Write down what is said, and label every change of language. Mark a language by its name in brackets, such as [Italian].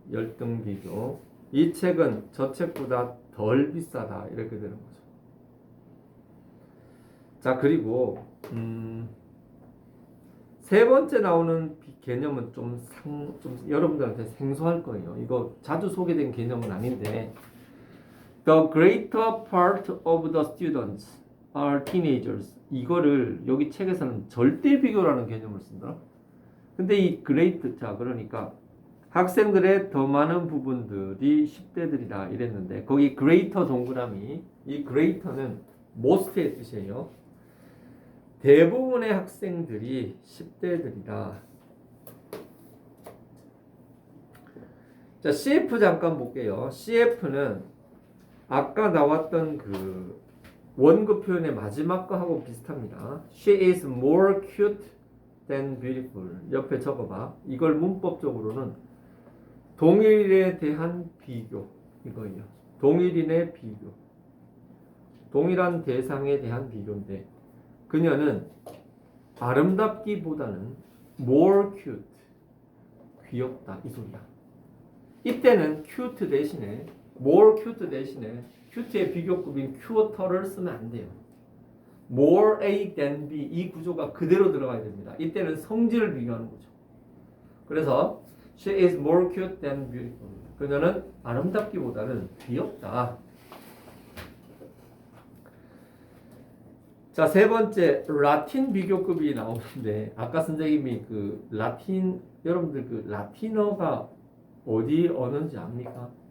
[Korean] 열등 비교. 이 책은 저 책보다 덜 비싸다. 이렇게 되는 거죠. 자, 그리고 세 번째 나오는 개념은 좀 여러분들한테 생소할 거예요. 이거 자주 소개된 개념은 아닌데 [English] The greater part of the students are teenagers. [Korean] 이거를 여기 책에서는 절대 비교라는 개념을 쓴다. 근데 이 great, 자, 그러니까 학생들의 더 많은 부분들이 10대들이다 이랬는데 거기 greater 동그라미 이 greater는 most의 뜻이에요. 대부분의 학생들이 10대들이다. 자, CF 잠깐 볼게요. CF는 아까 나왔던 그 원급 표현의 마지막 거하고 비슷합니다. [English] She is more cute than beautiful. [Korean] 옆에 적어봐. 이걸 문법적으로는 동일에 대한 비교 이거예요. 동일인의 비교. 동일한 대상에 대한 비교인데 그녀는 아름답기보다는 more cute 귀엽다 이 소리야. 이때는 cute 대신에 more cute 대신에 cute의 비교급인 cuter를 쓰면 안 돼요. more A than B 이 구조가 그대로 들어가야 됩니다. 이때는 성질을 비교하는 거죠. 그래서 [English] she is more cute than beautiful. [Korean] 그녀는 아름답기보다는 귀엽다. 자, 세 번째 라틴 비교급이 나오는데 아까 선생님이 그 라틴 여러분들 그 라틴어가 어디 언어인지 압니까?